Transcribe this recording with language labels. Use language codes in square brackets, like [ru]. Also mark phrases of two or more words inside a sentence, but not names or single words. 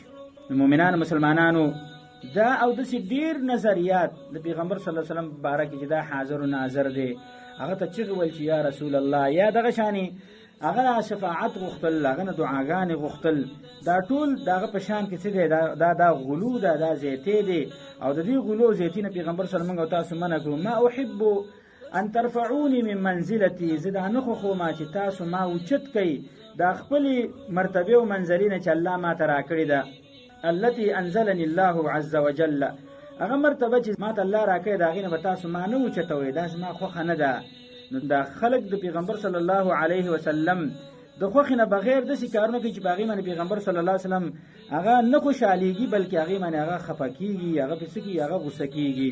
[ps] مؤمنانو مسلمانانو دا او داسې ډېر نظریات د پیغمبر [ar] صلی الله علیه وسلم [ps] په باره کې چې دا حاضر و ناظر دی هغه ته چغې ویل چې [ar] یا رسول الله [ps] یا دغه شانې هغه شفاعت غوښتل هغه نه دعاګانې غوښتل دا ټول د هغه په شان کې څه دی دا غلو ده دا زیتی دی او د دې غلو زیتي نه پیغمبر [ar] صلی الله علیه وسلم [ps] او تاسو منع کړو. [ar] ما احب ان ترفعوني من منزلتي [ps] زه دا نه خوښوم چې تاسو ما اوچت کوئ دا خپلې مرتبې او منزلې نه چې الله ما ته راکړې ده [ar] التي انزلني الله عز وجل [ps] هغه مرتبه چې ما ته الله راکړې ده هغې نه به تاسو ما نه اوچتوئ دا زما خوښه نه ده. نو دا خلک د پیغمبر [ar] صلی الله علیه وسلم [ps] د خوښې نه بغیر داسې کارونه کوي چې په هغې باندې پیغمبر [ar] صلی الله علیه وسلم [ps] هغه نه خوشحالېږي بلکې هغې باندې هغه خفه کېږي، هغه پې څه کېږي، هغه غوسه کېږي.